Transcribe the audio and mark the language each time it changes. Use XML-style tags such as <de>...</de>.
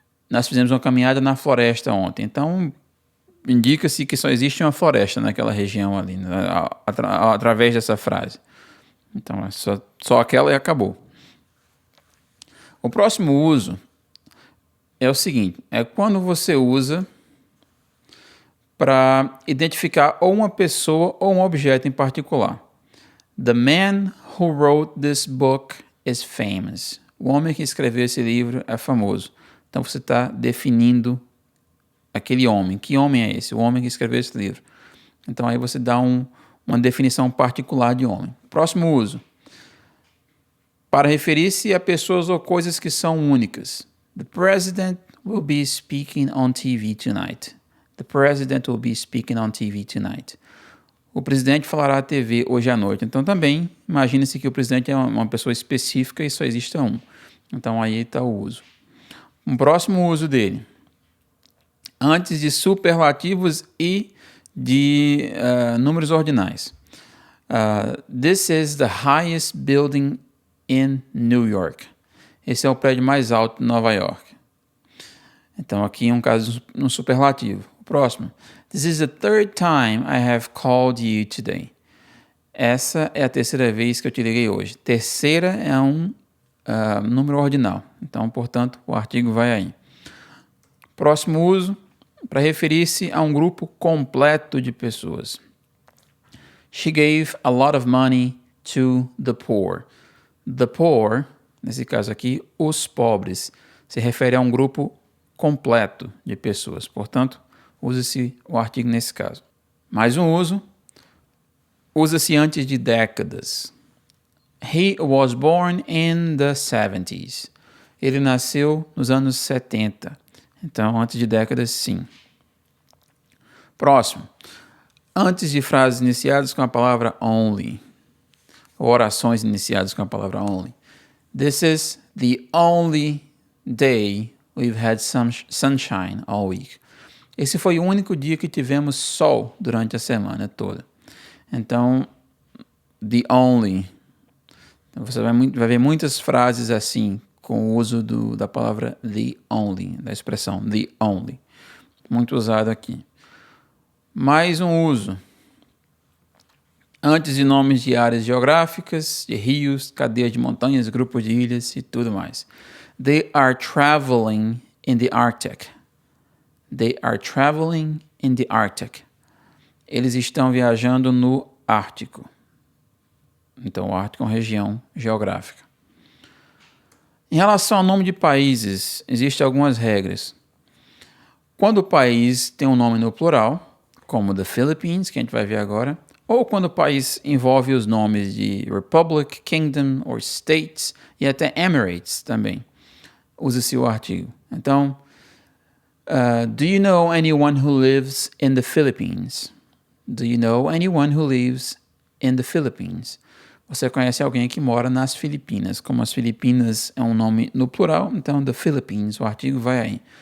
<pt>Nós fizemos uma caminhada na floresta ontem. Então, indica-se que só existe uma floresta naquela região ali, através dessa frase. Então, é só aquela e acabou. O próximo uso é o seguinte, é quando você usa para identificar ou uma pessoa ou um objeto em particular.</pt> <en>The man who wrote this book is famous.</en> <pt>O homem que escreveu esse livro é famoso. Então você está definindo aquele homem. Que homem é esse? O homem que escreveu esse livro. Então aí você dá uma definição particular de homem. Próximo uso. Para referir-se a pessoas ou coisas que são únicas.</pt> <en>The president will be speaking on TV tonight. The president will be speaking on TV tonight.</en> <pt>O presidente falará à TV hoje à noite. Então também, imagine-se que o presidente é uma pessoa específica e só existe um. Então aí está o uso. Um próximo uso dele. Antes de superlativos e de números ordinais.</pt> <en>This is the highest building in New York.</en> <pt>Esse é o prédio mais alto de Nova York. Então aqui é um caso no superlativo. O próximo.</pt> <en>This is the third time I have called you today.</en> <pt>Essa é a terceira vez que eu te liguei hoje. Terceira é um número ordinal. Então, portanto, o artigo vai aí. Próximo uso, para referir-se a um grupo completo de pessoas.</pt> <en>She gave a lot of money to the poor.</en> <pt>The poor, nesse caso aqui, os pobres, se refere a um grupo completo de pessoas. Portanto, usa-se o artigo nesse caso. Mais um uso, usa-se antes de décadas.</pt> <en>He was born in the 70s.</en> <pt>Ele nasceu nos anos 70. Então, antes de décadas, sim. Próximo. Antes de frases iniciadas com a palavra only. Ou orações iniciadas com a palavra only.</pt> <en>This is the only day we've had sunshine all week.</en> <pt>Esse foi o único dia que tivemos sol durante a semana toda. Então, the only. Então, você vai ver muitas frases assim, com o uso da palavra the only, da expressão the only. Muito usado aqui. Mais um uso. Antes de nomes de áreas geográficas, de rios, cadeias de montanhas, grupos de ilhas e tudo mais.</pt> <en>They are traveling in the Arctic. They are traveling in the Arctic.</en> <pt>Eles estão viajando no Ártico. Então, o Ártico é uma região geográfica. Em relação ao nome de países, existem algumas regras. Quando o país tem um nome no plural, como the Philippines, que a gente vai ver agora, ou quando o país envolve os nomes de Republic, Kingdom or States e até Emirates também, usa-se o artigo. Então,</pt> <en>do you know anyone who lives in the Philippines? Do you know anyone who lives in the Philippines?</en> <pt>Você conhece alguém que mora nas Filipinas. Como as Filipinas é um nome no plural, então the Philippines, o artigo vai aí.</pt>